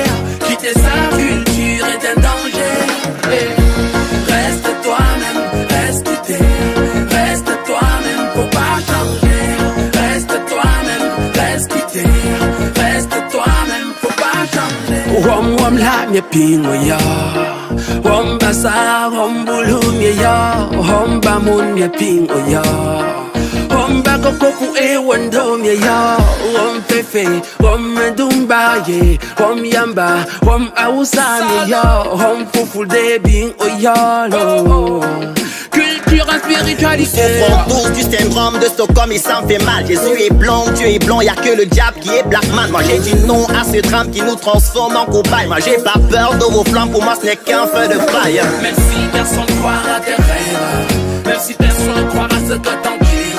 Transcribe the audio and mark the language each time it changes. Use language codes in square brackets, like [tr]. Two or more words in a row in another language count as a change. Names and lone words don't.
[fr] Quitter sa culture est un danger. Reste toi-même, reste quitter. Reste toi-même, faut pas changer. Reste toi-même, reste quitter. Reste toi-même, faut pas changer. [ewo] Wom la mi pingo ya, wom basa wom bulu mi ya, wom bamun mi pingo ya. Wom bako koku e wando mi ya, wom fefe, wom dumba ye, wom yamba, wom ausa mi ya, wom fufu de bing o ya lo. [fr] Culture et spiritualité. Ils souffrent tous du syndrome de Stockholm et ça me fait mal. Jésus est blanc, Dieu est blanc, y'a que le diable qui est [en] black man. [fr] Moi j'ai dit non à ce drame qui nous transforme en cobaye. Moi j'ai pas peur de vos flammes, pour moi ce n'est qu'un feu de paille. Même si personne ne croira à tes rêves, même si personne ne croira à ce que t'en